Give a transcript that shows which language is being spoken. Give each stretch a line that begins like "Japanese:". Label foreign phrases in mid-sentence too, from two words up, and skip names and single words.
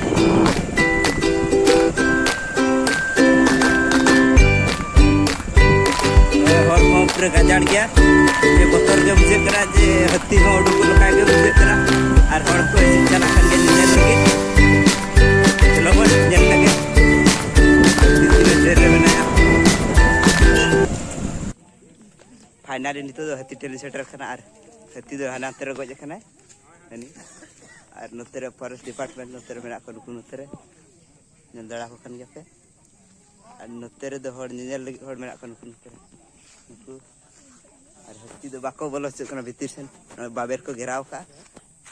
Santali: और हो पूरे गजाड़ गया जे बतर के बुझे करा जे हाथी हो उडुक लखा के बुझे करा और हर को चला कर के नेल लगे लोगन नेल लगे फाइनली नितो दो हाथी टेली सेटर खना और हाथी दो हाना तेरे गज खना हनी और नोतेरे
English: forest department
Santali: नोतेरे मेना को नुकु नोतेरे नेल दड़ा को खन गयापे और नोतेरे दो हर नेल लगी हर मेना को नुकु नोतेरे नुकु और हाथी दो बाको बोलो से कना भीतर सेन बाबेर को घेराव का